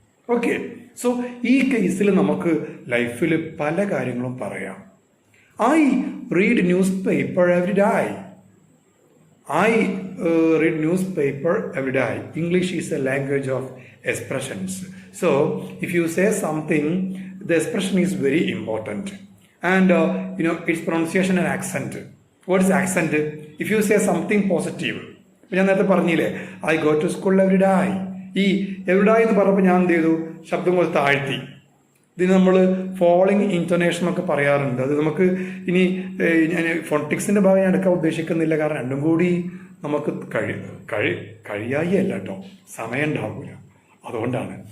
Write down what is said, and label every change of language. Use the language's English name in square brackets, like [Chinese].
[Malayalam] Okay, so ഈ കേസിൽ നമുക്ക് ലൈഫിൽ പല കാര്യങ്ങളും പറയാം. [English] I read newspaper every day. I read newspaper every day. English is a language of expressions. So, if you say something, the expression is very important. And, its pronunciation and accent. What is accent? If you say something positive. [Malayalam] ഞാൻ നേരത്തെ പറഞ്ഞില്ലേ, [English] I go to school every day. [Malayalam] ഈ every day എന്ന് പറഞ്ഞപ്പോൾ ഞാൻ എന്ത് ചെയ്തു? ശബ്ദം കൊണ്ട് താഴ്ത്തി. ഇതിന് നമ്മൾ ഫോളോയിങ് ഇൻറ്റോനേഷൻ ഒക്കെ പറയാറുണ്ട്. അത് നമുക്ക് ഇനി ഞാൻ ഫോണിറ്റിക്സിൻ്റെ ഭാഗം ഞാൻ എടുക്കാൻ ഉദ്ദേശിക്കുന്നില്ല. കാരണം രണ്ടും കൂടി നമുക്ക് കഴിയായി അല്ല കേട്ടോ, സമയം ഉണ്ടാവില്ല. അതുകൊണ്ടാണ്.